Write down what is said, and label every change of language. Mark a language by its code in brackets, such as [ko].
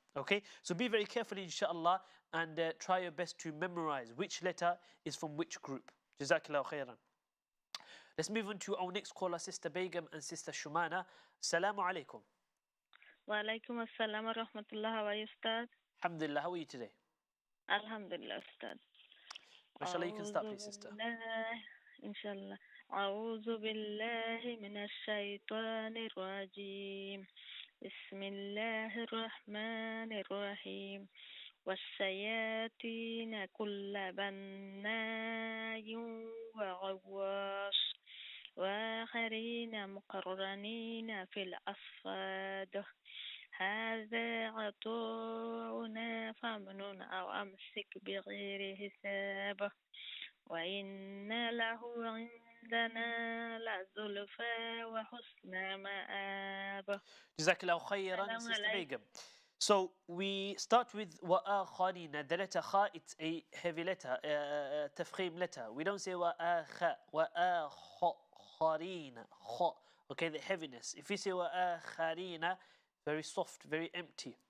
[en] Okay, so be very careful, inshallah, and try your best to memorize which letter is from which group. Jazakallahu khairan. Let's move on to our next caller, Sister Begum and Sister Shumana. Assalamu alaikum. Wa alaikum assalam wa rahmatullah. How are you, Ustadh? Alhamdulillah, how are you today? Alhamdulillah, Ustadh. Mashallah, you can start, please, sister. Inshallah. [ar] أعوذ بالله من الشيطان الرجيم بسم الله الرحمن الرحيم والشياطين كل بناء وغواص وآخرين مقرنين في الأصفاد هذا عطاؤنا فامنن أو أمسك بغير حساب وإن له عندنا لزلفى وحسن مآب. [en] Jazakallahu khairan, Sister Begum. So we start with وآخرين. The letter خا, it's a heavy letter, تفخيم letter. We don't say وآخ, وآخرين, خ. Okay, the heaviness. If we say وآخرين, very soft, very empty.